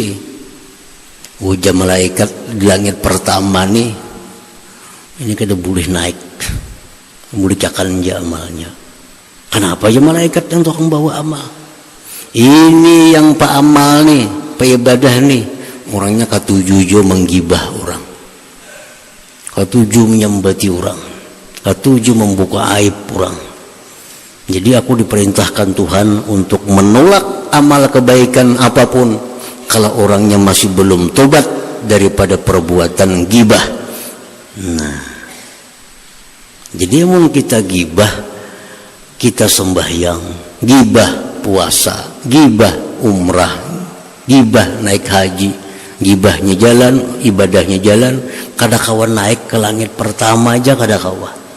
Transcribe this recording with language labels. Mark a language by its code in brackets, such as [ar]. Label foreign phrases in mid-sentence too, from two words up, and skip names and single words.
[bjn] Ujar malaikat di langit pertama nih, ini kada boleh naik, boleh cakan aja amalnya. Kenapa aja malaikat yang tukang bawa amal? Ini yang pak amal nih, pak ibadah nih, orangnya katuju menggibah orang, katuju menyembati orang, katuju membuka aib orang. [id] Jadi aku diperintahkan Tuhan untuk menolak amal kebaikan apapun kalau orangnya masih belum tobat daripada perbuatan gibah. [bjn] Nah, jadi emang kita gibah, kita sembahyang, gibah puasa, gibah umrah, gibah naik haji, gibahnya jalan, ibadahnya jalan, kada kawan naik ke langit pertama aja kada kawan.